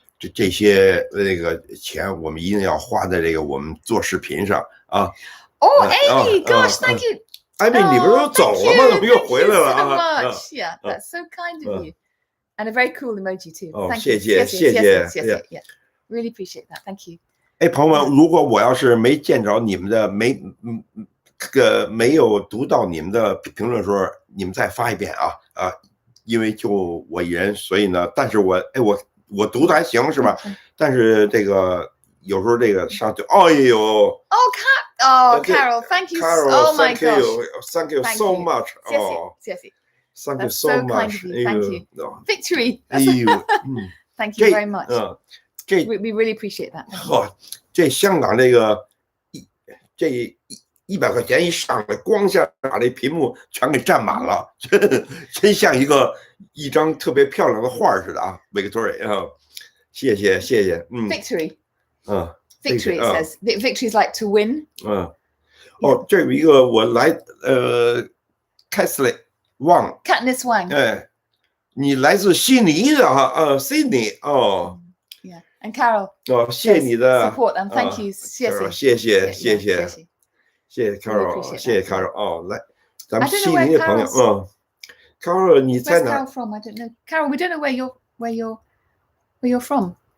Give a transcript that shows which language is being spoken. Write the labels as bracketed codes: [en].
[zh] 这些钱我们一定要花在我们做视频上啊。 [en] Amy, gosh, thank you. [zh] Amy, 你不是都走了吗？怎么又回来了啊 [en] ？Yeah, that's so kind of you, and a very cool emoji too. Thank you. [zh] 谢谢。 [en] Yeah, really appreciate that. Thank you. [zh] 朋友们，如果我要是没见着你们的没有读到你们的评论的时候，你们再发一遍啊，因为就我一人，所以呢，但是我读的还行是吧？但是有时候上去，哎呦 [en] Carol, thank you. Carol, oh my gosh, thank you so much. [zh] 谢谢 [en] Thank you so much. Thank you. Victory. [zh] 哎呦 [en] ，Thank you very much. We really appreciate that. [zh] 这香港这100块钱一上来，光下把这屏幕全给占满了，真像一张特别漂亮的画似的啊 ，Victory 啊，谢谢。 [en] Victory. Victory it says. Victory is like to win. [zh] 这有一个我来Katniss Wang。你来自悉尼的哈，Sydney 哦。 [en] Yeah, and Carol. [zh] 谢谢你的 [en] support and thank you. [zh] 谢谢 Carol， 谢谢 Carol。来，咱们悉尼的朋友，Carol 你在哪 [en] ？Where's Carol from? I don't know. Carol, we don't know where you're from.